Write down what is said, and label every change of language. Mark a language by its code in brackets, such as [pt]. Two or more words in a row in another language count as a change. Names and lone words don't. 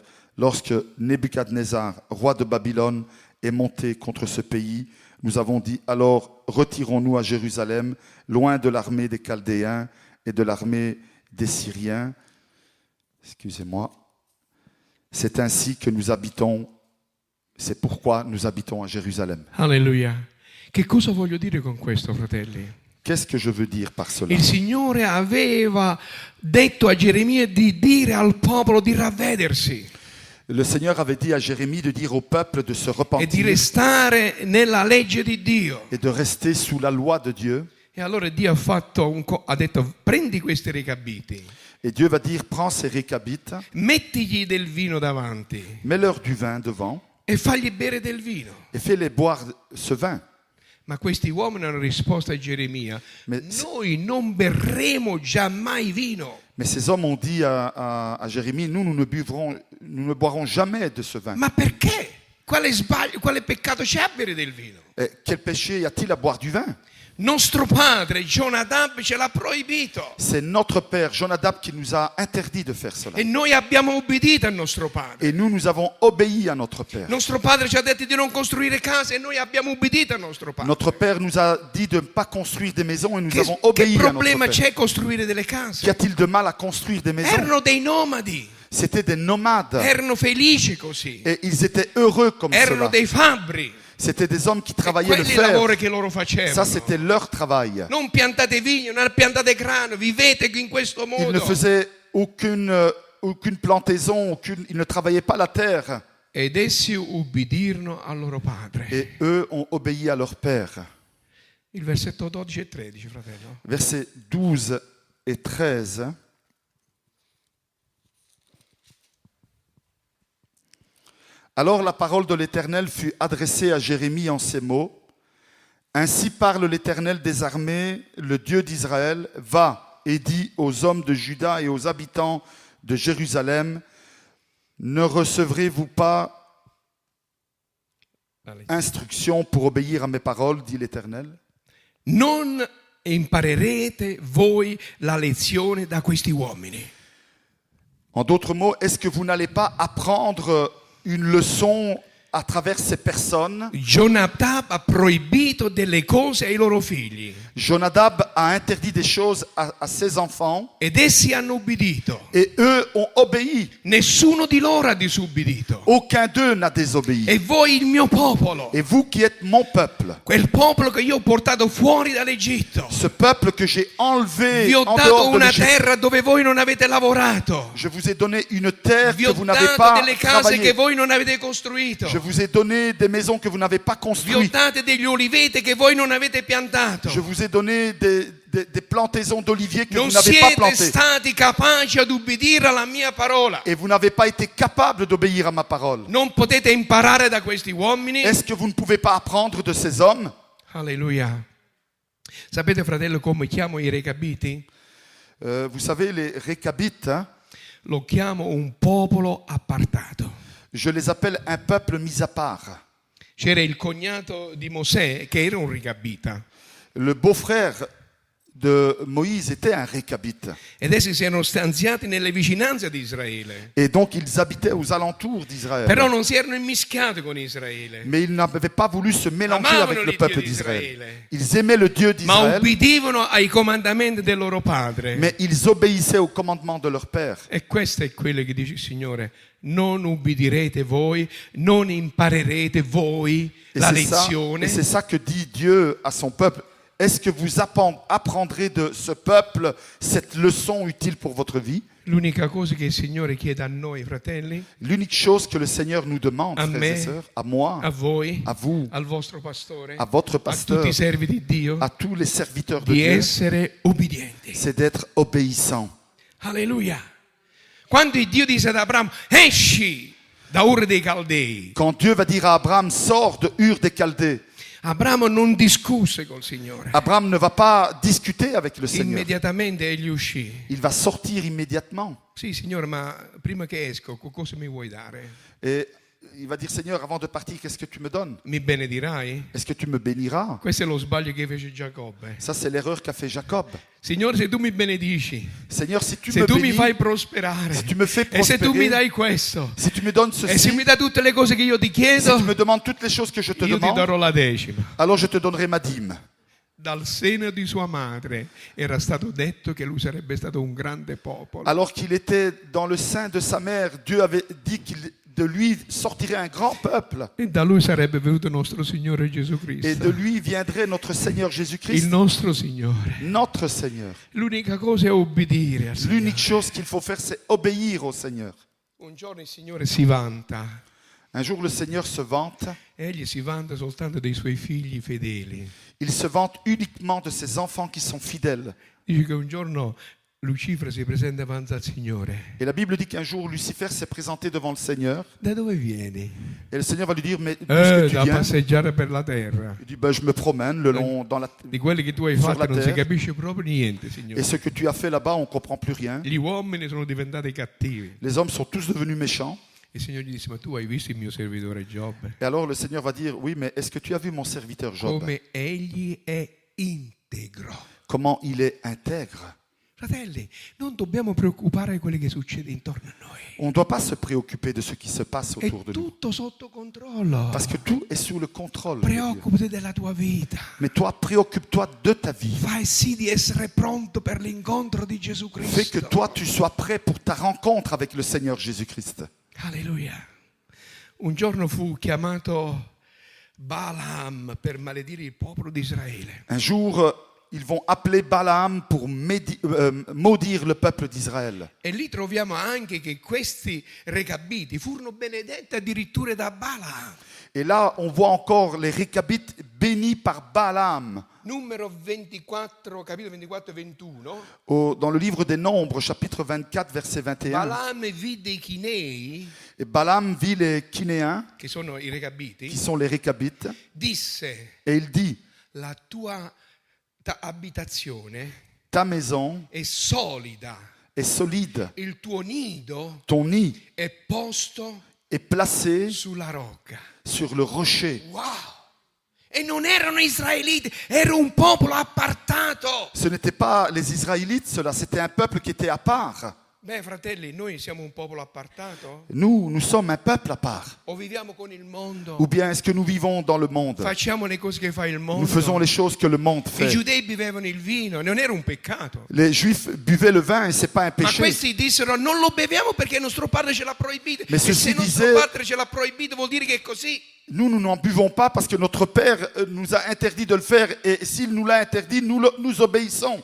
[fr] Lorsque Nebuchadnezzar, roi de Babylone, est monté contre ce pays, nous avons dit, alors retirons-nous à Jérusalem, loin de l'armée des Chaldéens et de l'armée des Syriens. Excusez-moi. C'est ainsi que nous habitons, c'est pourquoi nous habitons à Jérusalem. Alleluia. [it] Che cosa voglio dire con questo, fratelli? [fr] Qu'est-ce que je veux dire par cela? [it] Il Signore aveva detto a Geremia di dire al popolo di ravvedersi [fr] Le Seigneur avait dit à Jérémie de dire au peuple de se [it] e di [fr] repentir [it] restare nella legge di Dio. [fr] et de rester sous la loi de Dieu. [it] E allora Dio ha detto: prendi questi recabiti, [fr] Et Dieu va dire, prends ces récabites, [it] mettigli del vino davanti [fr] mets-leur du vin devant [it] e fagli bere del vino. [fr] et fais-les boire ce vin. [it] Ma questi uomini hanno risposto a Geremia: [fr] Ma- [it] noi non berremo giammai vino. [fr] Mais ces hommes ont dit à Jérémie, nous ne boirons jamais de ce vin. [it] Ma perché? Quale sbaglio, quale peccato c'è a bere del vino? [fr] Quel péché y a-t-il à boire du vin? [it] Nostro padre Jonadab ce l'ha proibito [fr] C'est notre père Jonadab qui nous a interdit de faire cela. [it] e noi abbiamo obbedito al nostro padre. [fr] Et nous avons obéi à notre père. [it] Nostro padre ci ha detto di non costruire case e noi abbiamo obbedito al nostro padre. [fr] Notre père nous a dit de ne pas construire des maisons et nous [it] Che, [fr] avons [it] che [fr] obéi à notre [it] problema [fr] père. [it] c'è a costruire delle [fr] Qu'y [it] case? [fr] a-t-il de mal à construire des maisons? [it] Erano dei nomadi, [fr] C'était des nomades [it] erano felici così, [fr] et ils étaient heureux comme [it] erano [fr] cela. [it] dei fabbri. [fr] C'était des hommes qui travaillaient le [it] Quelli i lavori [fr] fer. [it] che loro [fr] Ça, [it] facevano. [fr] c'était leur travail. [it] Non piantate vigno, non piantate grano, vivete in questo [fr] Ils ne [it] modo. [fr] faisaient aucune plantaison, ils ne travaillaient pas la terre. [it] Ed essi ubbidirono al loro padre. [fr] Et eux ont obéi à leur père. [it] Il versetto 12 e 13, fratello. [fr] Versets 12 et 13. Alors la parole de l'Éternel fut adressée à Jérémie en ces mots. Ainsi parle l'Éternel des armées, le Dieu d'Israël. Va et dis aux hommes de Juda et aux habitants de Jérusalem, ne recevrez-vous pas instruction pour obéir à mes paroles, dit l'Éternel? [it] Non imparerete voi la lezione da questi uomini. [fr] En d'autres mots, est-ce que vous n'allez pas apprendre une leçon à travers ces personnes? [it] Jonadab ha proibito delle cose ai loro figli [fr] Jonadab a interdit des choses à ses enfants [it] ed essi hanno ubbidito. [fr] et eux ont obéi. [it] Nessuno di loro ha disubbidito. [fr] Aucun d'eux n'a désobéi. [it] E voi il mio popolo, [fr] Et vous qui êtes mon peuple, [it] quel popolo che io ho portato fuori dall'Egitto, [fr] ce peuple que j'ai enlevé [it] vi ho [fr] en [it] dato [fr] dehors de [it] una [fr] l'Égypte, [it] terra dove voi non avete lavorato. [fr] je vous ai donné une terre [it] Vi [fr] que [it] ho [fr] vous n'avez [it] dato [fr] pas [it] delle case che [fr] travaillée. [it] voi non avete costruito. [fr] Je vous ai donné des maisons que vous n'avez pas [it] Vi ho [fr] construites. [it] dato degli oliveti che voi non avete piantato. [fr] Je vous ai donné des plantaisons d'oliviers que [it] Non [fr] vous n'avez pas [it] siete [fr] plantées. [it] stati capaci ad ubbidire alla mia parola. [fr] Et vous n'avez pas été capable d'obéir à ma parole. [it] Non potete imparare da questi uomini. [fr] Est-ce que vous ne pouvez pas apprendre de ces hommes? Alleluia. [it] Sapete, fratello, come chiamo i recabiti? [fr] Vous savez, les récabites, hein, [it] Lo chiamo un popolo appartato. [fr] je les appelle un peuple mis à part. [it] C'era il cognato di Mosè che era un recabita [fr] Le beau-frère de Moïse était un récabite. [it] ed essi si erano stanziati nelle vicinanze di Israele. [fr] Et donc ils habitaient aux alentours d'Israël. [it] Però non si erano immischiati con Israele, [fr] Mais ils n'avaient pas voulu se mélanger [it] Amavano [fr] avec [it] il [fr] le [it] Dio [fr] peuple [it] d'Israele. [fr] d'Israël. Ils aimaient le Dieu [it] ma [fr] d'Israël, [it] ubbidivano ai comandamenti del loro padre. [fr] mais ils obéissaient au commandement de leur père. [it] E questo è quello che dice il Signore: non ubbidirete voi, non imparerete voi [fr] Et [it] la [fr] c'est ça, [it] lezione. [fr] et c'est ça que dit Dieu à son peuple. Est-ce que vous apprendrez de ce peuple cette leçon utile pour votre vie? [it] L'unica cosa che il Signore chiede a noi, fratelli, [fr] L'unique chose que le Seigneur nous demande, [it] A [fr] frères [it] me, [fr] et sœurs, à moi, [it] a voi, [fr] à vous, [it] al vostro pastore, [fr] à votre [it] a [fr] pasteur, [it] tutti i servi di Dio, [fr] à tous les serviteurs de [it] di [fr] Dieu, [it] essere ubbidienti. [fr] c'est d'être obéissant. Alleluia. [it] Quando Dio disse ad Abramo: esci da Ur dei Caldei, [fr] Quand Dieu va dire à Abraham, sors de Ur des Chaldées, [it] Abramo non discusse col Signore. [fr] Abraham ne va pas discuter avec le Seigneur. [it] Immediatamente egli uscì. [fr] Il va sortir immédiatement. [it] Sì, Signore, ma prima che esco, cosa mi vuoi dare? [fr] Et il va dire, Seigneur, avant de partir, qu'est-ce que tu me donnes? [it] Mi benedirai? [fr] Est-ce que tu me béniras? [it] Questo è lo sbaglio che fece Giacobbe. [fr] Ça, c'est l'erreur qu'a fait Jacob. [it] Signore, se tu mi benedici, [fr] Seigneur, si tu [it] se [fr] me [it] tu mi [fr] bénis, [it] fai prosperare, [fr] si tu me fais [it] e se tu mi [fr] prospérer, [it] dai questo, [fr] si tu me donnes [it] e se [fr] ceci, [it] mi dai tutte le cose che io ti [fr] si [it] chiedo, [fr] tu me demandes toutes les choses que je te [it] io ti [fr] demande, [it] darò la decima. [fr] alors je te donnerai ma dîme. [it] Dal seno di sua madre era stato detto che lui sarebbe stato un grande popolo. [fr] Alors qu'il était dans le sein de sa mère, Dieu avait dit qu'il de lui sortirait un grand peuple. [it] e da lui sarebbe venuto il nostro Signore Gesù [fr] Et [it] Cristo, [fr] de lui viendrait notre Seigneur [it] il [fr] Jésus-Christ, [it] nostro Signore. [fr] notre Seigneur. [it] L'unica cosa è obbedire al Signore. [fr] L'unique chose qu'il faut faire, c'est obéir au Seigneur. [it] Un giorno il Signore si vanta, [fr] Un jour, le Seigneur se vante. [it] egli si vanta soltanto dei suoi figli fedeli. [fr] Il se vante uniquement de ses enfants qui sont fidèles. [it] Dice che un giorno Lucifero si presenta davanti al Signore. [fr] Et la Bible dit qu'un jour, Lucifer s'est présenté devant le Seigneur. [it] Da dove vieni? [fr] Et le Seigneur va lui dire, mais d'où est-ce que tu [it] Da [fr] viens? [it] passeggiare per la terra. [fr] Il dit, ben, je me promène le long dans la... [it] Di quelli che tu hai [fr] Sur [it] fatto [fr] la [it] non si [fr] terre. [it] capisce proprio niente, Signore. [fr] Et ce que tu as fait là-bas, on ne comprend plus rien. [it] Gli uomini sono diventati cattivi. [fr] Les hommes sont tous devenus méchants. [it] Il Signore gli disse, ma tu hai visto il mio servitore Giobbe? [fr] Et alors le Seigneur va dire, oui, mais est-ce que tu as vu mon serviteur Job? [it] Come egli è integro. [fr] Comment il est intègre? [it] Fratelli, non dobbiamo preoccupare di quello che succede intorno a noi. [fr] On ne doit pas se préoccuper de ce qui se passe [it] È [fr] autour de nous. [it] tutto sotto controllo. [fr] Parce que tout est sous le contrôle de Dieu. [it] Preoccupati della tua vita. [fr] Mais toi, préoccupe-toi de ta vie. [it] Fai sì di essere pronto per l'incontro di Gesù [fr] Fais [it] Cristo. [fr] que toi, tu sois prêt pour ta rencontre avec le Seigneur Jésus-Christ. Alleluia. [it] Un giorno fu chiamato Balaam per maledire il popolo di Israele. [fr] Un jour, ils vont appeler Balaam pour maudire le peuple d'Israël. [it] E lì troviamo anche che questi recabiti furono benedetti addirittura da Balaam. [fr] Et là, on voit encore les Récabites bénis par Balaam. [it] Numero 24, capitolo 24 e 21. [fr] Dans le livre des Nombres, chapitre 24, verset 21. [it] Balaam vide i Chinei, [fr] Et Balaam vit les Kinéens, [it] che sono i [fr] qui [it] recabiti, [fr] sont les Récabites, [it] disse: [fr] et il dit, [it] la tua abitazione [fr] ta maison [it] è solida, [fr] est solide, [it] il tuo nido [fr] ton nid [it] è posto [fr] est placé [it] sulla rocca. [fr] sur le rocher. Wow! [it] E non erano israeliti, era un popolo appartato. [fr] Ce n'étaient pas les Israélites, cela, c'était un peuple qui était à part. [it] Beh, fratelli, noi siamo un popolo appartato? [fr] Nous sommes un peuple à part. [it] O viviamo con il mondo? [fr] Ou bien est-ce que nous vivons dans le monde? [it] Facciamo le cose che fa il mondo? [fr] Nous faisons les choses que le monde [it] I [fr] fait. [it] giudei bevevano il vino, non era un peccato. [fr] Les Juifs buvaient le vin et c'est pas un [it] Ma [fr] péché. [it] questi dissero non lo beviamo perché nostro padre ce l'ha proibito. [fr] Mais [it] E [fr] ceci [it] se nostro [fr] disait- [it] padre ce l'ha proibito vuol dire che è così. [fr] Nous n'en buvons pas parce que notre Père nous a interdit de le faire et s'il nous l'a interdit, nous obéissons.